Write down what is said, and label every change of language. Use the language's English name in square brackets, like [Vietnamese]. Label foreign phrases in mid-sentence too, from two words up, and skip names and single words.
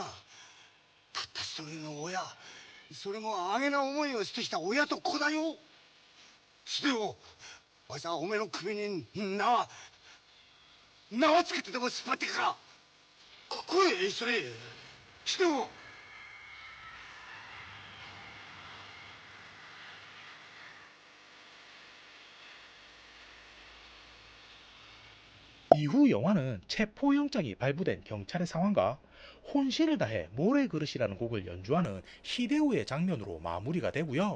[Japanese] たった一人の親、それもあげな思いをしてきた親と子だよ。秀夫、わしはおめの首に縄つけてでも引っ張ってからここへ一緒に。秀夫、 [Korean] 이후 영화는 체포영장이 발부된 경찰의 상황과 혼신을 다해 모래그릇이라는 곡을 연주하는 히데오의 장면으로 마무리가 되고요.